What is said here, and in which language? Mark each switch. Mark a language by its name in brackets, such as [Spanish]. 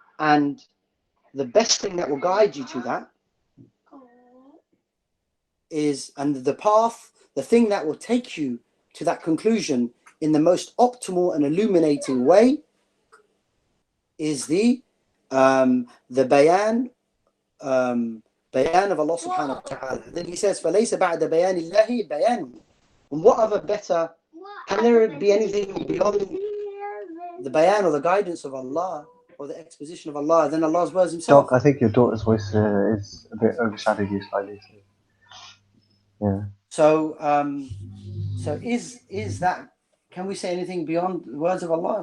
[English] And the best thing that will guide you to that is, and the path, the thing that will take you to that conclusion in the most optimal and illuminating way is the bayan of Allah [Arabic] subhanahu wa ta'ala. [English] Then he says, [Arabic] فَلَيْسَ بَعْدَ بَيَانِ اللَّهِ بَيَانُ. [English] And what other better, can there be anything beyond the bayan or the guidance of Allah or the exposition of Allah than Allah's words himself? Doc, I think your daughter's voice is a bit overshadowing you slightly. Yeah. So is that, can we say anything beyond the words of Allah?